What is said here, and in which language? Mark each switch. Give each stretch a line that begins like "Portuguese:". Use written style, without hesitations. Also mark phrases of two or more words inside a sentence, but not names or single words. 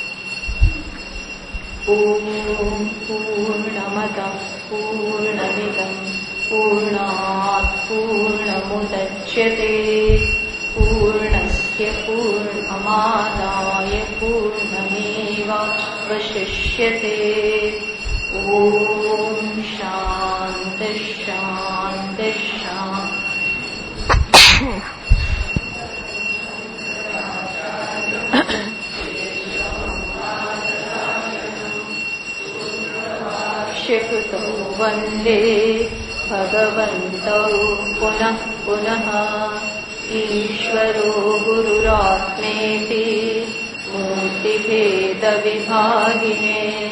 Sanskrit: ઓમ પૂર્ણમદ પૂર્ણમિદં પૂર્ણાત પૂર્ણમુદચ્યતે પૂર્ણસ્ય પૂર્ણમાદાય પૂર્ણમેવાવશિષ્યતે. ઓમ શાંતિ શાંતિ શાંતિ. शिखतो वन्दे भगवन्तौ पुनः पुनः ईश्वरो गुरुरात्मेति मूर्तिभेदविभागिने